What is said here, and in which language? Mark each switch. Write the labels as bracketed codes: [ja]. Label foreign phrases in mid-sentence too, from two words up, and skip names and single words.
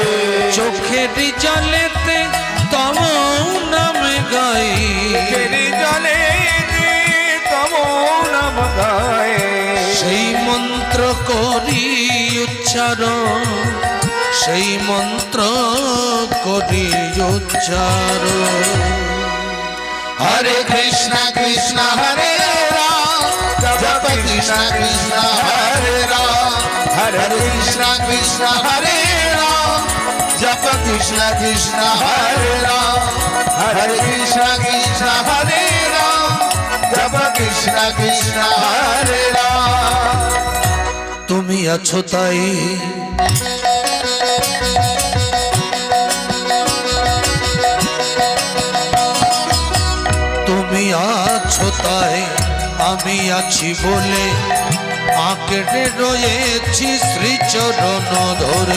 [bn] চোখের জলেতে তব নাম গাই চোখের জলেতে তব নাম গাই সেই মন্ত্র করি উচ্চারণ সেই মন্ত্র করি উচ্চারণ [sa] हरे कृष्ण कृष्ण हरे राम जप कृष्ण कृष्ण हरे राम हरे कृष्ण कृष्ण हरे राम जप कृष्ण कृष्ण हरे राम हरे कृष्ण कृष्ण हरे राम जप कृष्ण कृष्ण हरे राम [bn] তুমি আছো তাই তুমি আছো তাই আমি আছি বলে আঁকড়ে রয়েছি শ্রীচরণ ধরে